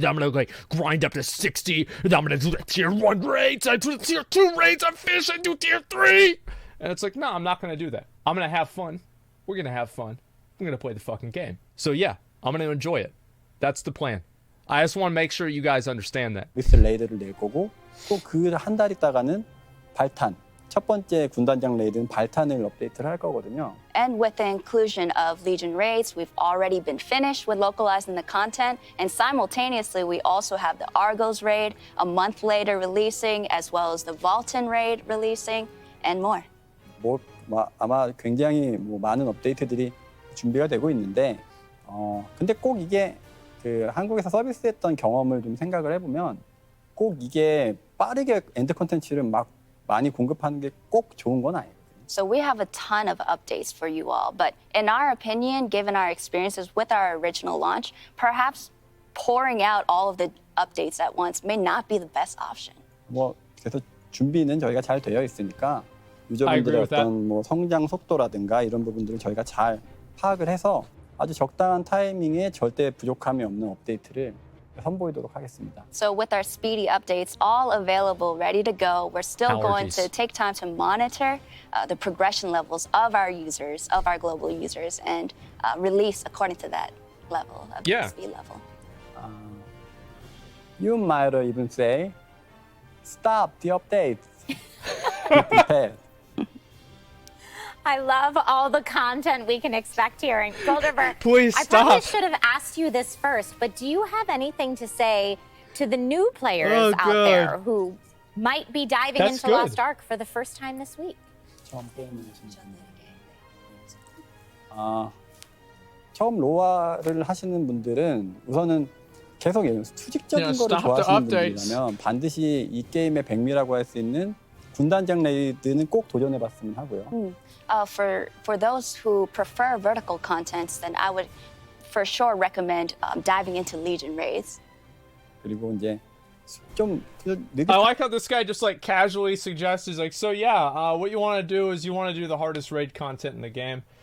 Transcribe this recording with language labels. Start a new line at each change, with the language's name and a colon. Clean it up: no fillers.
English: Then I'm going to like grind up to 60. And then I'm going to do the tier 1 raids. I do the tier 2 raids. I fish. I do tier 3. And it's like, no, I'm not going to do that. I'm going to have fun. We're going to have fun. I'm going to play the fucking game. So yeah, I'm going to enjoy it. That's the plan. I just want to make sure you guys understand that.
Korean: 리스 레이드를 낼 거고 또 그 한 달 있다가는 발탄. 첫 번째 군단장 레이드는 발탄을 업데이트를 할 거거든요.
English: And with the inclusion of Legion raids, we've already been finished with localizing the content. And simultaneously, we also have the Argos raid, a month later releasing, as well as the Vaulton raid releasing, and more.
Korean: 아마 굉장히 많은 업데이트들이 준비가 되고 있는데 근데 꼭 이게 그 한국에서 서비스했던 경험을 좀 생각을 해보면 꼭 이게 빠르게 엔드 콘텐츠를 막 많이 공급하는 게 꼭 좋은 건 아니에요.
English: So we have a ton of updates for you all, but in our opinion, given our experiences with our original launch, perhaps pouring out all of the updates at once may not be the best option.
Korean: 그래서 준비는 저희가 잘 되어 있으니까 유저분들의 어떤 성장 속도라든가 이런 부분들을 저희가 잘 파악을 해서 아주 적당한 타이밍에 절대 부족함이 없는 업데이트를 선보이도록 하겠습니다.
English: So with our speedy updates all available, ready to go, we're still going to take time to monitor the progression levels of our users, of our global users, and release according to that level of the speed level. You might even say, stop the updates. Be prepared. I love all the content we can expect here. Gold River, please stop. I probably should have asked you this first, but do you have anything to say to the new players out there who might be diving into Lost Ark for the first time this week?
Korean: 처음 로아를 하시는 분들은 우선은 계속 수직적인 거를 좋아하시는 분들이라면 반드시 이 게임의 백미라고 할 수 있는 군단장 레이드는 꼭 도전해봤으면 하고요.
English: For those who prefer vertical contents, then I would for sure recommend diving into Legion raids.
Korean: 그리고 이제 좀
English: I like how this guy just like casually suggests, he's like, so yeah, what you want to do is you want to do the hardest raid content in the game.